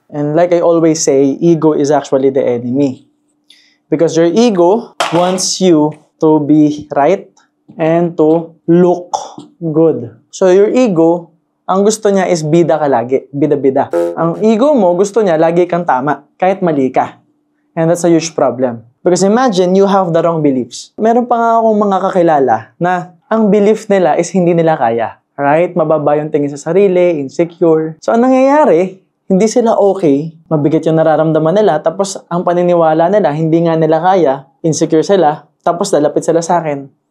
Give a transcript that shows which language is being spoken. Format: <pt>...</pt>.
<en>And like I always say, ego is actually the enemy. Because your ego wants you to be right and to look good. So your ego,</en> <tl>ang gusto niya is bida ka lagi. Bida-bida. Ang ego mo, gusto niya lagi kang tama. Kahit mali ka.</tl> <en>And that's a huge problem. Because imagine, you have the wrong beliefs.</en> <tl>Meron pa nga akong mga kakilala na ang belief nila is hindi nila kaya. Right? Mababa yung tingin sa sarili, insecure. So, ang nangyayari, hindi sila okay, mabigat yung nararamdaman nila, tapos ang paniniwala nila, hindi nga nila kaya, insecure sila, tapos lalapit sila sa akin.</tl>